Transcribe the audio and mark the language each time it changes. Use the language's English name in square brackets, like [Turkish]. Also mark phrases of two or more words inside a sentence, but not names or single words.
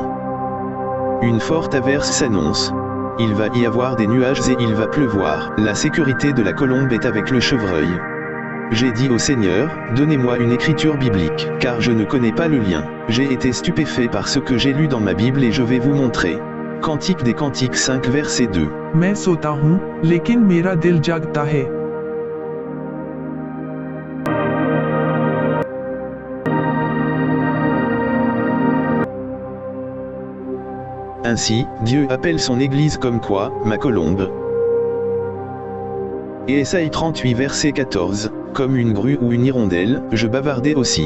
[French] Une forte averse s'annonce. Il va y avoir des nuages et il va pleuvoir. La sécurité de la colombe est avec le chevreuil. J'ai dit au Seigneur, donnez-moi une écriture biblique, car je ne connais pas le lien. J'ai été stupéfait par ce que j'ai lu dans ma Bible et je vais vous montrer. Cantique des Cantiques 5 verset 2. [Hindi] मैं सोता हूँ, लेकिन मेरा दिल जागता है. [French] Ainsi, Dieu appelle son Église comme quoi, ma colombe. Et Ésaïe 38 verset 14, comme une grue ou une hirondelle, je bavardais aussi.